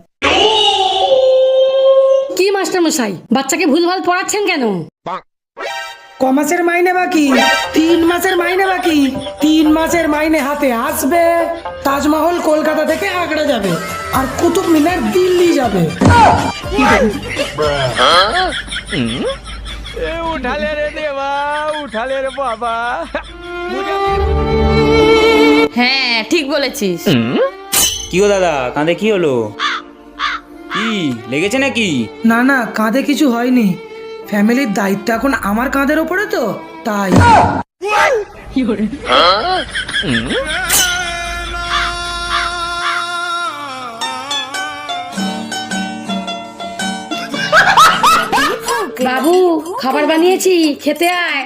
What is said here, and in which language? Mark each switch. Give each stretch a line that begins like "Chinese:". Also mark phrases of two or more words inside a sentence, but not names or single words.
Bangla: কি মাস্টার মশাই, বাচ্চাকে ভুলভাল পড়াচ্ছেন কেন? ক মাসের মাইনে বাকি? 3 মাসের মাইনে বাকি। 3 মাসের মাইনে হাতে আসবে, তাজমহল কলকাতা থেকে আগ্রা যাবে, আর কুতুব মিনার দিল্লি যাবে।
Hindi: उठा ले रे देवा, उठा ले रे बाबा।
Bangla: হ্যাঁ ঠিক বলেছিস। কি গো দাদা, কাঁধে কি হলো? কি লেগেছে নাকি? না কাঁধে কিছু হয়নি, ফ্যামিলির দায়িত্ব এখন আমার কাঁধের ওপরে, তো তাই। বাবু খাবার বানিয়েছি, খেতে আয়।